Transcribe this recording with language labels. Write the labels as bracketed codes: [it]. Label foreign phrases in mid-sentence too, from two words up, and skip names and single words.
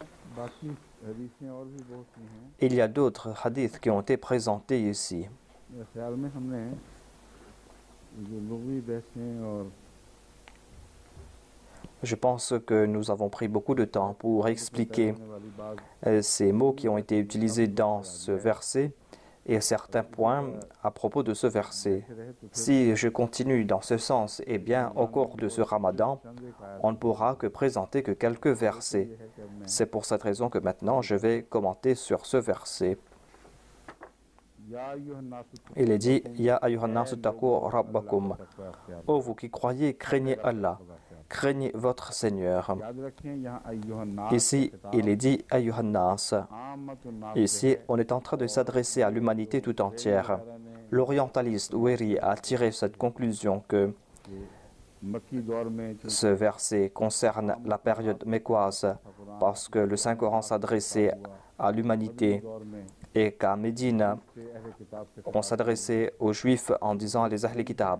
[ur] باقی حدیثیں اور بھی بہت سی ہیں. [fr] Il y a d'autres hadiths qui ont été présentés ici. [ur] میرے خیال میں ہم نے جو لغوی بحثیں اور [fr] Je pense que nous avons pris beaucoup de temps pour expliquer ces mots qui ont été utilisés dans ce verset et certains points à propos de ce verset. Si je continue dans ce sens, eh bien, au cours de ce ramadan, on ne pourra que présenter que quelques versets. C'est pour cette raison que maintenant, je vais commenter sur ce verset. Il est dit « [ar] يا أيها الناس اتقوا ربكم [fr] » « Ô vous qui croyez, craignez Allah, craignez votre Seigneur. » Ici, il est dit « [ar] أيها الناس ». [fr] Ici, on est en train de s'adresser à l'humanité tout entière. L'orientaliste Ouéri a tiré cette conclusion que ce verset concerne la période mécoise parce que le Saint-Coran s'adressait à l'humanité et qu'à Médine, on s'adressait aux Juifs en disant les [ar] أهل كتاب.